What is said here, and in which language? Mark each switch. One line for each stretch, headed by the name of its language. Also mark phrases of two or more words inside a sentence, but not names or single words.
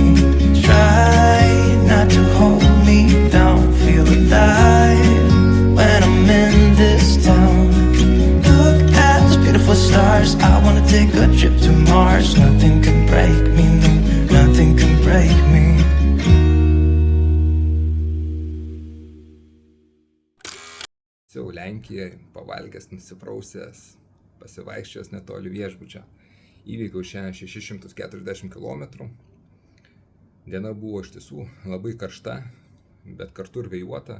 English: Try not to hold me down. Feel alive when I'm in this town. Look at those beautiful stars. I wanna take a trip to Mars. Nothing can break me, no, nothing can break me.
Lithuanian: Jau Lenkijoje, pavalgęs, nusiprausęs, pasivaikščiojęs netoli viešbučio. Įveikiau šiandien 640 km. Diena buvo iš tiesų labai karšta, bet kartu ir vėjuota.